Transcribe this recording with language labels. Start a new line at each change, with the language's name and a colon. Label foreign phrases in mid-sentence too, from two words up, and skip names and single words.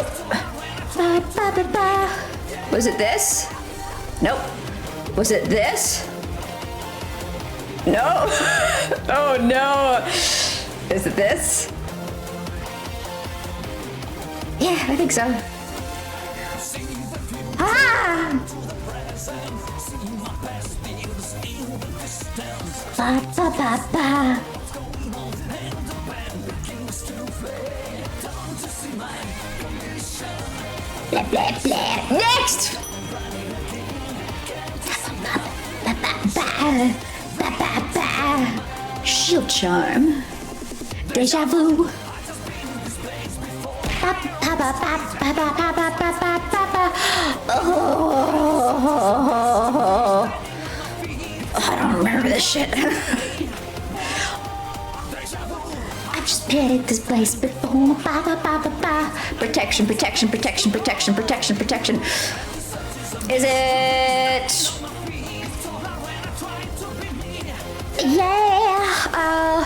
English: Ba, ba, ba, ba. Was it this? Nope. Was it this? No. Oh no. Is it this? Yeah, I think so. Ah! Ba, ba, ba, ba. Blah, blah, blah. Next! Ba, ba, ba. Ba, ba, ba. Shield charm. Deja vu. Ba, ba, ba, ba, ba, ba, ba, ba, ba, ba, ba. Oh, I don't remember this shit. I've just been at this place before. Ba, ba, ba, ba, ba. Protection, protection, protection, protection, protection, protection. Is it? Yeah.